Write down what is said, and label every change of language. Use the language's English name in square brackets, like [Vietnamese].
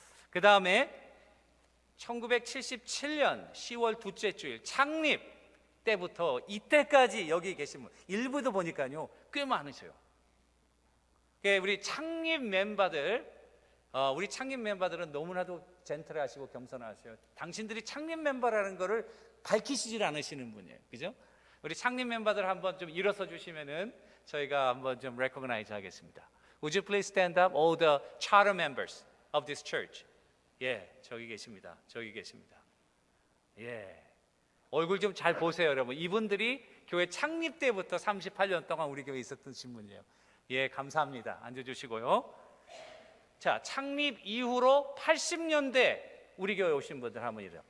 [Korean] 그 다음에 1977년 10월 둘째 주일 창립 때부터 이때까지 여기 계신 분 일부도 보니까요 꽤 많으셔요. 우리 창립 멤버들 우리 창립 멤버들은 너무나도 젠틀하시고 겸손하세요. 당신들이 창립 멤버라는 거를 밝히시질 않으시는 분이에요. 그죠? 우리 창립 멤버들 한번 좀 일어서 주시면은 저희가 한번 좀 recognize 하겠습니다. [English] Would you please stand up, all the charter members of this church? [Korean] 예, 저기 계십니다. 저기 계십니다. 예, 얼굴 좀 잘 보세요, 여러분. 이분들이 교회 창립 때부터 38년 동안 우리 교회에 있었던 신분이에요. 예, 감사합니다. 앉아주시고요. 자, 창립 이후로 80년대 우리 교회 오신 분들 한번 이래요.